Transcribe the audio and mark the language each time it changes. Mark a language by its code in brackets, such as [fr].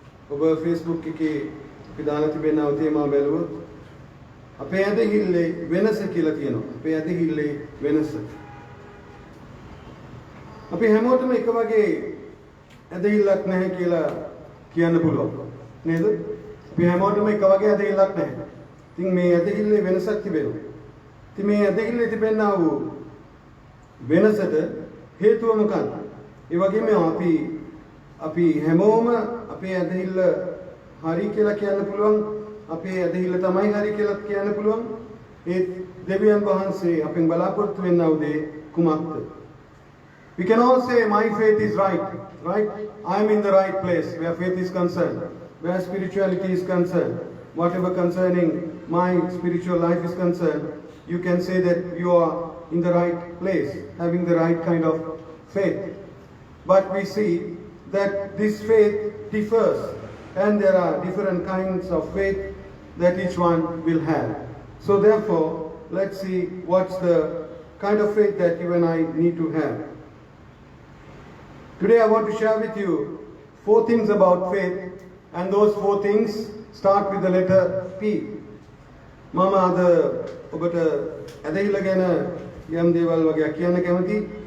[en] Over Facebook [si] ki pidana tibena tema belu ape ade hille venasa kila tiyena ape ade hille venasa ape හැමෝටම එක වගේ ඇදහිල්ලක් නැහැ කියලා කියන්න පුළුවන් නේද? අපි හැමෝටම එක වගේ ඇදහිල්ලක් නැහැ. ඉතින් මේ ඇදහිල්ලේ වෙනසක් තිබෙනවා. ඉතින් මේ ඇදහිල්ලේ තිබෙනා වූ වෙනසට හේතුව මොකක්ද? ඒ වගේම අපි හැමෝම අපේ ඇදහිල්ල හරි කියලා කියන්න පුළුවන්. අපේ ඇදහිල්ල තමයි හරි කියලා කියන්න පුළුවන්. ඒ දෙවියන් වහන්සේ අපෙන් බලාපොරොත්තු වෙනා උදේ කුමක්ද? [en] We can all say my faith is right. I am in the right place where faith is concerned, where spirituality is concerned. Whatever concerning my spiritual life is concerned, you can say that you are in the right place, having the right kind of faith. But we see that this faith differs, and there are different kinds of faith that each one will have. So therefore, let's see what's the kind of faith that you and I need to have. Today I want to share with you 4 things about faith, and those 4 things start with the letter P. [si] මම අද ඔබට ඇදහිල්ල ගැන යම් දේවල් වගේ කියන්න කැමති.